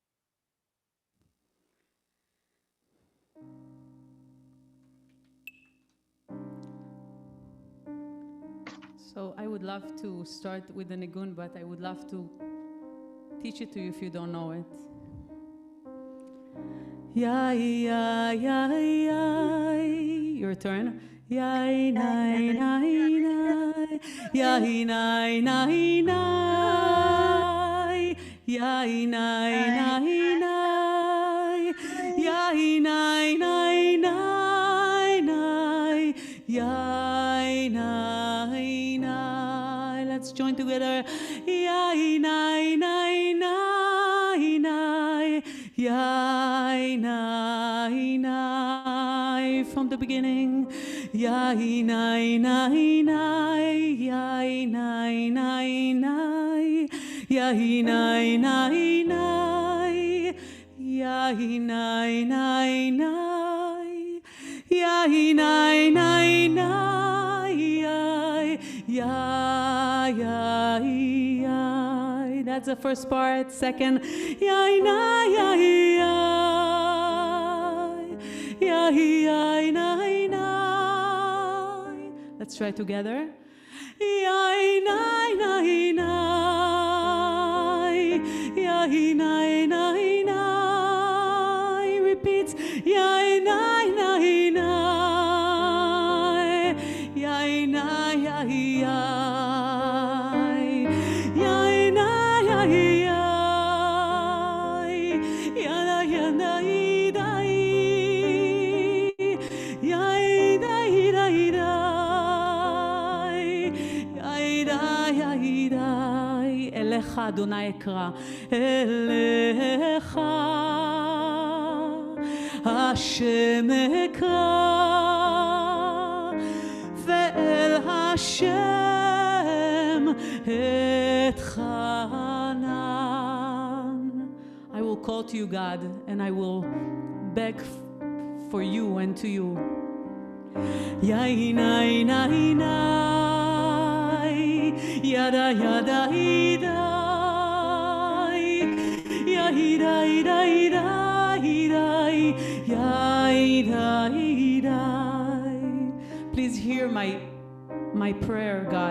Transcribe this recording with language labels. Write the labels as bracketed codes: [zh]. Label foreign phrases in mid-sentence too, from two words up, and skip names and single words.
[en] So I would love to start with the nigun, but I would love to teach it to you if you don't know it. Yai, yai, yai, yai. Your turn. Yai, nai, nai, nai. Yai, nai, nai, nai. Yai, nai, nai, nai. Yai, nai, nai, nai, nai. Yai, nai, nai. Let's join together. Yai, nai, nai, nai, nai. Yai, nai, nai, from the beginning. Yai, nai, nai, nai. Yai, nai, nai, nai. Yai, nai, nai, nai. Yai, nai, nai, nai. Yai, nai, nai, nai. Yai, yai, yai. That's the first part. Second, yai, nai, yai, yai. Yai, yai, nai, nai. Let's try together. Yai, nai, nai, nai. Yai, nai, nai, nai. Repeat. Yai, nai, nai, nai. Yai, nai, yai, yai. Yai, nai, yai, yai. Yana, yana, idai. Yai, dai, dai, dai. Yai, dai, yai, dai. [he] אליך אדני אקרא. אליך השם אקרא. ואל השם אתחנן. [en] I will call to you, God, and I will beg for you and to you. Yai, nai, nai, nai. yada yada idai, yada ida ida idai, yada idai. Please hear my prayer, God.